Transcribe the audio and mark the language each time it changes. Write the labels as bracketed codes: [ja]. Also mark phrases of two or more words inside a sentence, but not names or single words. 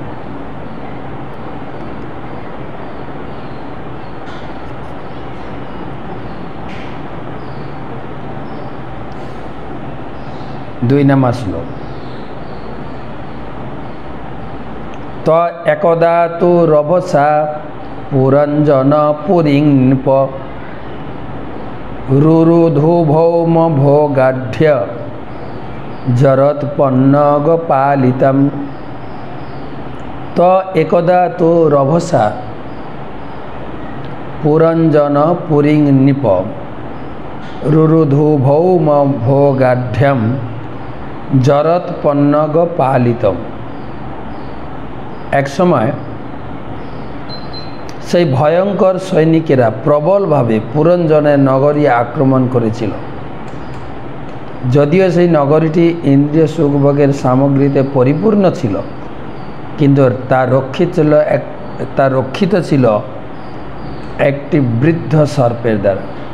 [bn] দুই নাম্বার শ্লোক। [sa] ত একদা তু রভসা পুরঞ্জন পুরীং নৃপ রুরুধু ভৌম ভোগাঢ্য জরৎপন্নগ পালিতম। ত একদা তু রভসা পুরঞ্জন পুরীং নৃপ রুরুধু ভৌম ভোগাঢ্যম জরৎপন্নগ পালিতম। [bn] এক সময় সেই ভয়ঙ্কর সৈনিকেরা প্রবলভাবে পুরঞ্জনের নগরী আক্রমণ করেছিল। যদিও সেই নগরীটি ইন্দ্রিয় সুখভোগের সামগ্রীতে পরিপূর্ণ ছিল, কিন্তু তা রক্ষিত ছিল একটি বৃদ্ধ সর্পের দ্বারা।